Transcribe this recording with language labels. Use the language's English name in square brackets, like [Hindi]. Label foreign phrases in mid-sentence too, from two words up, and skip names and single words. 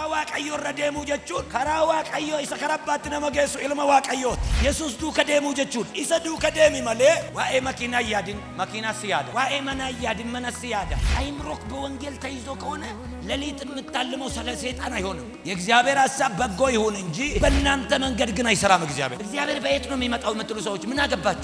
[Oromo] waaqayyo irra deemuu jechuun karaa waaqayyo isa karabbaatti nama geessu ilma waaqayyooti. Yesuus duuka deemuu jechuun isa duuka deemi malee waa'ee makiinaa yaadin makiinaa si yaada. Waa'ee manaa yaadin mana si yaada. [Amharic] አይምሮክ በወንጌል ተይዞ ከሆነ ለሊት የምታልመው ስለ ሰይጣን አይሆንም። የእግዚአብሔር ሐሳብ በጎ ይሁን እንጂ በእናንተ መንገድ ግን አይሰራም። እግዚአብሔር በየት ነው የሚመጣው የምትሉ ሰዎች ምን አገባችሁ?